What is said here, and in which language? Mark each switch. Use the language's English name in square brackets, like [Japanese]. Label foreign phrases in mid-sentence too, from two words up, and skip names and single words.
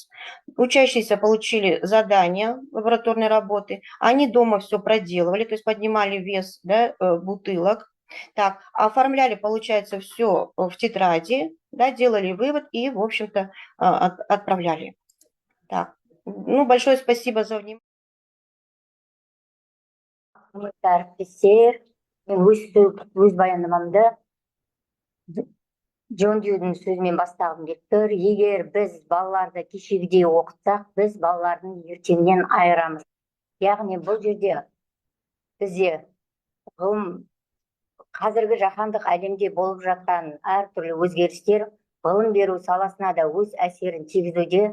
[Russian] Учащиеся получили задания лабораторной работы, они дома все проделывали, то есть поднимали вес, да, бутылок, так, оформляли, получается, все в тетради, да, делали вывод и, в общем-то, отправляли. Так, ну, большое спасибо за внимание. [Kazakh] Құрметті әріптестер, мен өз баяндамамды Джон Дьюдің сөзімен бастағым келіп тұр. Егер біз балаларды кешегідей оқытсақ, біз балалардың ертеңнен айырамыз. Яғни бұл жерде бізде ғылым, қазіргі жаһандық әлемде болып жатқан әртүрлі өзгерістер ғылым беру саласына да өз әсерін тигізуде.